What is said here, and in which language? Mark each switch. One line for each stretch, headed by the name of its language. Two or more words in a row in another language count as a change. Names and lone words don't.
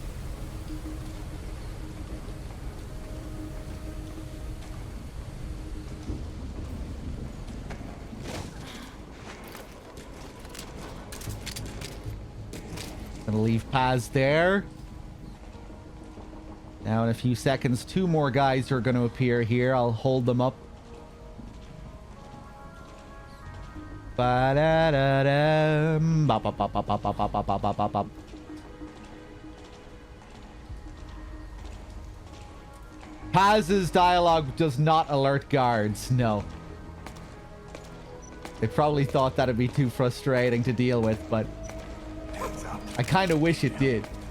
English: Gonna leave Paz there. Now in a few seconds, 2 more guys are gonna appear here. I'll hold them up. Ba-da-da-dum. Bop-bop-bop-bop-bop-bop-bop-bop-bop. Paz's dialogue does not alert guards, no. They probably thought that'd be too frustrating to deal with, but I kind of wish it did.